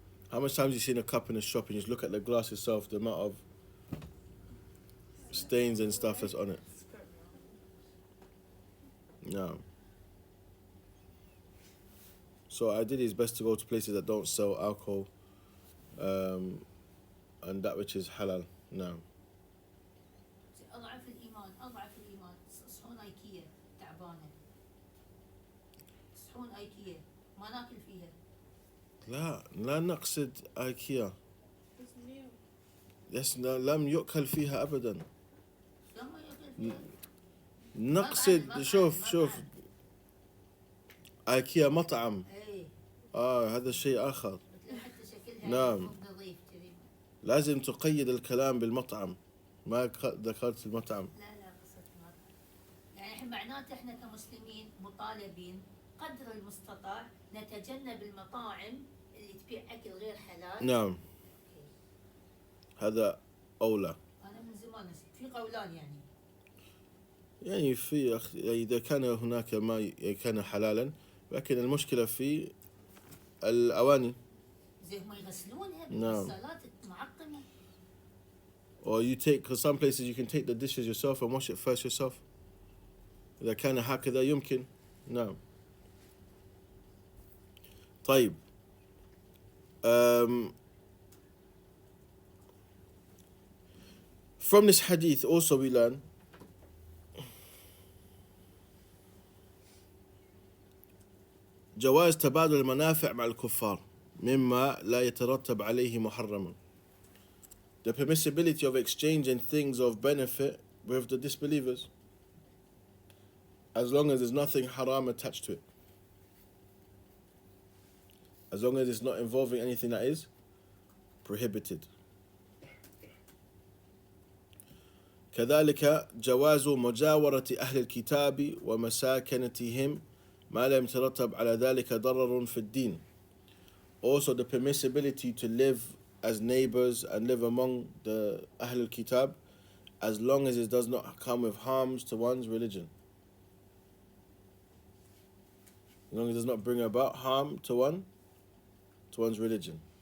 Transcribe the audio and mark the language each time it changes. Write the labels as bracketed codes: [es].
[en] How much times have you seen a cup in a shop and you just look at the glass itself, the amount of stains and stuff that's on it? No. So ideally it's best to go to places that don't sell alcohol and that which is halal. No. [ar] أضعف الإيمان صحون أيكيا تعبانة صحون أيكيا ما ناكل فيها لا نقصد ايكيا. [en] It's new. [ar] يس لم يؤكل فيها ابدا. لما ياكل فيها نقصد شوف ايكيا مطعم. اي هذا شيء اخر. حتى شكلها نعم. مو نظيف كذي لازم تقيد الكلام بالمطعم. ما ذكرت المطعم. لا قصة ما يعني احنا معناته احنا كمسلمين مطالبين قدر المستطاع نتجنب المطاعم اللي تبيع اكل غير حلال. نعم. أوكي. هذا اولى. انا من زمان في قولان يعني في اذا كان هناك ما كان حلالا لكن المشكله في الاواني. زي هم يغسلونها نعم. بالغسالات المعقمة. [en] Or you take, because some places you can take the dishes yourself and wash it first yourself. [ar] إذا كان هكذا يمكن. نعم. طيب. [en] From this hadith also we learn [ar] جواز تبادل المنافع مع الكفار مما لا يترتب عليه محرما. [en] The permissibility of exchanging things of benefit with the disbelievers, as long as there's nothing haram attached to it, as long as it's not involving anything that is prohibited. [ar] كذلك جواز مجاورة أهل الكتاب ومساكنتهم ما لم يترتب على ذلك ضرر في الدين. [en] Also the permissibility to live as neighbors and live among the Ahlul Kitab as long as it does not come with harms to one's religion. As long as it does not bring about harm to one's religion.